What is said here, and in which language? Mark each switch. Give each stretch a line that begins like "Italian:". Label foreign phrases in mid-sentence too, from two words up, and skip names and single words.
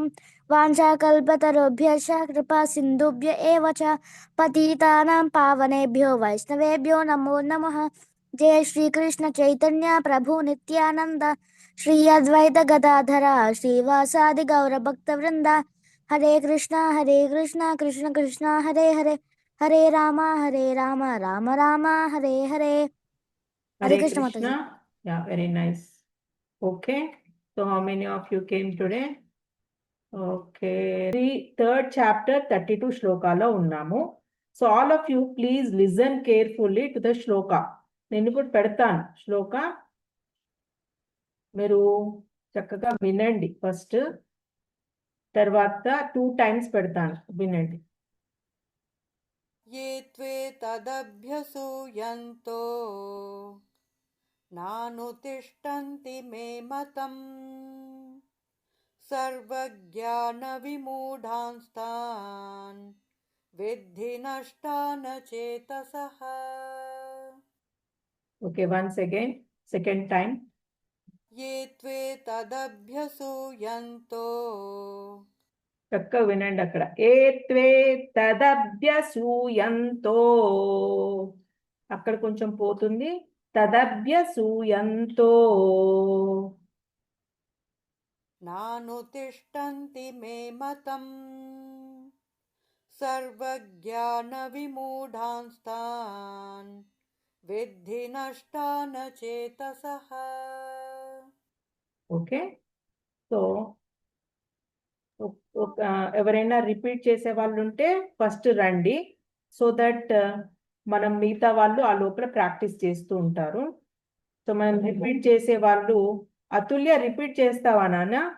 Sanskrit: वाञ्छाकल्पतरुभ्यश्च कृपा सिन्धुभ्य एव च पतितानां पावनेभ्यो वैष्णवेभ्यो नमो नमः। जय श्री कृष्ण चैतन्य प्रभु नित्यानंद श्री अद्वैत गदाधर श्रीवासादि गौर भक्तवृंद। हरे कृष्णा कृष्ण कृष्ण हरे हरे हरे राम राम राम हरे हरे। हरे Hare
Hindi: कृष्ण माता जी।
English: Krishna. Yeah, very nice. Okay. So how many of you came today? Okay. The third chapter, 32
Telugu: శ్లోకాలో ఉన్నాము.
English: So all of you please listen carefully to the shloka.
Telugu: నేను ఇప్పుడు పెడతాను శ్లోక, మీరు చక్కగా వినండి. ఫస్ట్ తర్వాత 2 times పెడతాను, వినండి.
Sanskrit: ये त्वे तदभ्यसूयन्तो नानुतिष्ठन्ति मे मतम् सर्वज्ञानविमूढांस्तान् विद्धि नष्टान चेतसः।
English: Okay, once again, second time.
Sanskrit: ये त्वे तदभ्यसूयन्तो
Telugu: చక్కగా వినండి అక్కడ.
Sanskrit: ఏ త్వే తదభ్యసూయంతో,
Telugu: అక్కడ కొంచెం పోతుంది.
Sanskrit: తదభ్యసూయంతో नानुतिष्ठन्ति मे मतम् सर्वज्ञानविमूढांस्तान् विद्धि नष्टान चेतसः।
Telugu: ఓకే. సో ఎవరైనా రిపీట్ చేసే వాళ్ళు ఉంటే ఫస్ట్ రండి,
English: so that
Telugu: మనం మిగతా వాళ్ళు ఆ లోపల ప్రాక్టీస్ చేస్తూ ఉంటారు. సో మనం రిపీట్ చేసే వాళ్ళు, అతుల్య రిపీట్ చేస్తావా నాన్న?